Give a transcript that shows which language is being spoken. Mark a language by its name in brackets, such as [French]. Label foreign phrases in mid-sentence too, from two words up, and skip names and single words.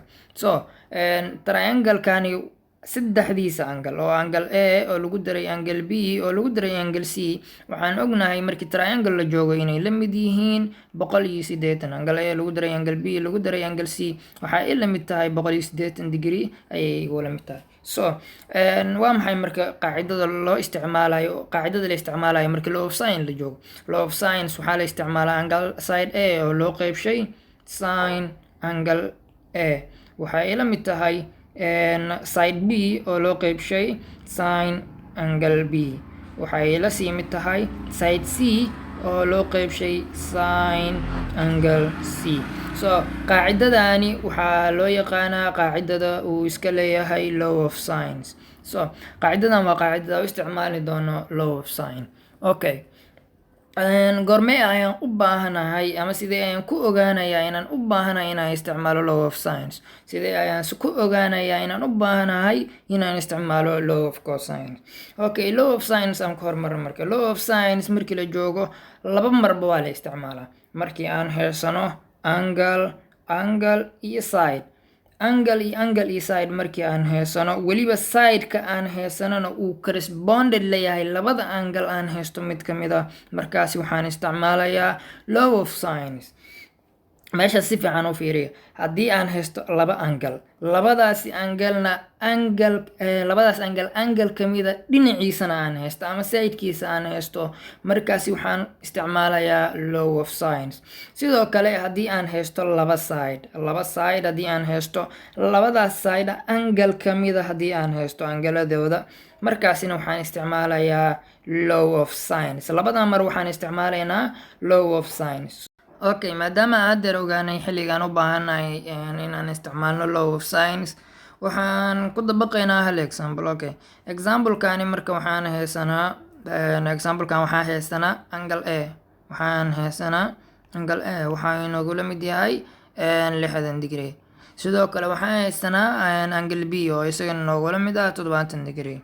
[Somali] Triangle-kani saddexdiisa angle oo [English] angle A [Somali] oo lagu daray [English] angle B [Somali] oo lagu daray [English] angle C, [Somali] waxaan ognahay markii triangle la joogo inay la mid yihiin 180. [English] Angle A [Somali] lagu daray [English] angle B [Somali] lagu daray [English] angle C [Somali] waxa ay la mid tahay 180 degree ayay wala mid tahay. Waa maxay marka qaacidada la isticmaalayo markii [English] law of sine [Somali] la joogo? [English] Law of sines [Somali] waxaa la isticmaalaa [English] angle side A [Somali] oo loo qaybshay [English] sin angle A [Somali] waxa ay la mid tahay [English] side B [Somali] oo loo qaybshay [English] sin angle B [Somali] waxa ay la sii mid tahay [English] side C [Somali] oo loo qaybshay [English] sin angle C. [Somali] Qaacidadani waxaa loo yaqaanaa qaacidada uu iska leeyahay [English] law of sines. [Somali] Qaacidadan waa qaacidada u isticmaali doono [English] law of sine. [Somali] Okay, goormee ayaan u baahanahay ama sidee ayaan ku ogaanayaa inaan u baahanahay inaan isticmaalo [English] law of sines? [Somali] Sidee ayaan ku ogaanayaa inaan u baahanahay inaan isticmaalo [English] law of cosines? [Somali] Okay, [English] law of sines [Somali] aan ku hormarno marka. [English] Law of sines [Somali] markii la joogo laba marba waa la isticmaalaa. Markii aan haysano angle iyo side. Angle iyo side markii aan haysano, weliba sideka aan haysanona uu corresponded leeyahay labada angle aan haysto mid ka mid ah, markaasi waxaan isticmaalayaa [English] law of sines. [Somali] Meesha si fiican u fiiriya. Haddii aan haysto laba angle, labadaas angle ka mid ah dhinaciisana aan haysto ama sidekiisa aan haysto, markaasi waxaan isticmaalayaa [English] law of sines. [Somali] Sidoo kale haddii aan haysto laba side haddii aan haysto, labadaas side angle ka mid ah haddii aan haysto angladooda, markaasina waxaan isticmaalayaa [English] law of sines. [Somali] Labada mar waxaan isticmaalaynaa [English] law of sines. [Somali] Okay, maadaama aad ogaanay xilligaan u baahanahay inaan isticmaalno [English] law of sines, [Somali] waxaan ku dabaqaynaa hal example. Okay, example-kani marka waxaan haysanaa [English] angle A. [Somali] Waxaa inoogu la mid yahay 60 degree. Sidoo kale waxaan haysanaa [English] angle B [Somali] oo isagana inoogu la mid ah 70 degree.